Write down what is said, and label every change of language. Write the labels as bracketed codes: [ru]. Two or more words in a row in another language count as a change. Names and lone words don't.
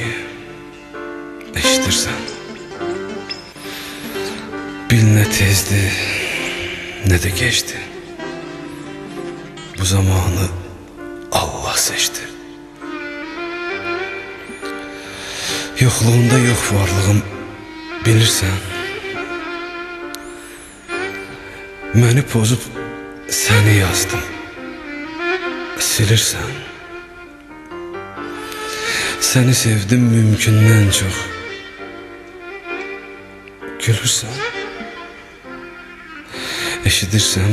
[tr] Eşitirsen bil ne tezdi ne de geçti. Bu zamanı Allah seçti. Yokluğunda yok varlığım bilirsen. [az] Məni pozub səni yazdım. Silirsən. Səni sevdim mümkündən çox. Gülürsən. Eşidirsən.